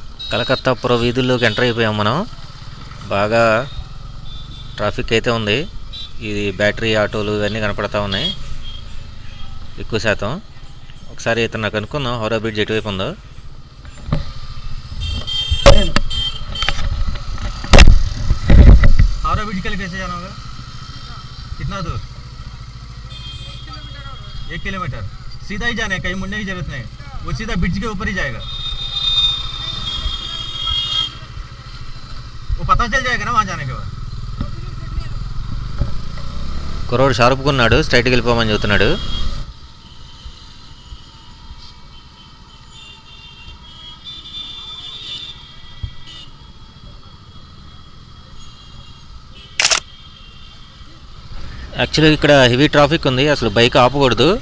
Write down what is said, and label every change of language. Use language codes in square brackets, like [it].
[te] కలకత్తా పుర వీధుల్లోకి enter అయిపోయాం మనం. బాగా ట్రాఫిక్ అయితే ఉంది. ఇది బ్యాటరీ ఆటోలు ఇవన్నీ కనపడతా ఉన్నాయి ఎక్కువ శాతం. ఒకసారి ఇతను నాకు అనుకుందాం హౌరా బ్రిడ్జ్ ఎటువైపు ఉందో. [hi] हौरा ब्रिज के लिए कैसे जाना होगा? कितना दूर? 1 किलोमीटर सीधा ही जाना है, कहीं मुड़ने की जरूरत नहीं. वो सीधा ब्रिज के ऊपर ही जाएगा. वो पता चल जाएगा ना वहाँ जाने के बाद. [te] కుర్రోడు షార్ప్గా ఉన్నాడు, స్ట్రైట్కి వెళ్ళిపోమని చెబుతున్నాడు. యాక్చువల్గా ఇక్కడ హెవీ ట్రాఫిక్ ఉంది, అసలు బైక్ ఆపకూడదు.